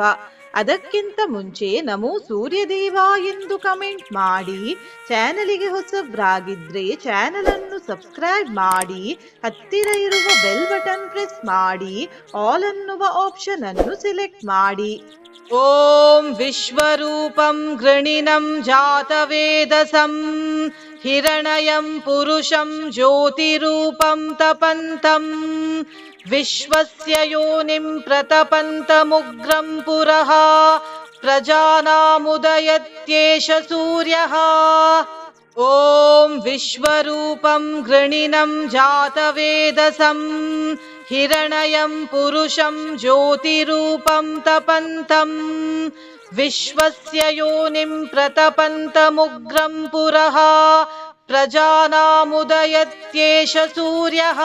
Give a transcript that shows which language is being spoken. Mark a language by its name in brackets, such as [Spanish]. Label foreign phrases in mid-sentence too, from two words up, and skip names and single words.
[Kannada] ಅದಕ್ಕಿಂತ ಮುಂಚೆ [Sanskrit] ನಮೋ ಸೂರ್ಯದೇವ [Kannada] ಎಂದು ಕಮೆಂಟ್ ಮಾಡಿ, ಚಾನಲಿಗೆ ಹೊಸಬ್ರಾಗಿದ್ರೆ ಚಾನಲ್ ಅನ್ನು ಸಬ್ಸ್ಕ್ರೈಬ್ ಮಾಡಿ, ಹತ್ತಿರ ಇರುವ [English] bell button press [Kannada] ಮಾಡಿ, ಆಲ್ ಅನ್ನುವ ಆಪ್ಷನ್ ಅನ್ನು ಸೆಲೆಕ್ಟ್ ಮಾಡಿ. [Sanskrit] ಓಂ ವಿಶ್ವರೂಪಂ ಗೃಣಿನಂ ಜಾತವೇದಸಂ ಹಿರಣಯಂ ಪುರುಷಂ ಜ್ಯೋತಿರೂಪಂ ತಪಂತಂ ವಿಶ್ವಸ್ಯ ಯೋನಿಂ ಪ್ರತಪಂತಮುಗ್ರಂ ಪುರಃ ಪ್ರಜಾನಾಮುದಯತ್ಯೇಷ ಸೂರ್ಯಃ. ಓಂ ವಿಶ್ವರೂಪಂ ಗೃಣಿನಂ ಜಾತವೇದಸಂ ಹಿರಣಯಂ ಪುರುಷಂ ಜ್ಯೋತಿರೂಪಂ ತಪಂತಂ ವಿಶ್ವಸ್ಯ ಯೋನಿಂ ಪ್ರತಪಂತಮುಗ್ರಂ ಪುರಃ ಪ್ರಜಾನಾಮುದಯತ್ಯೇಷ ಸೂರ್ಯಃ.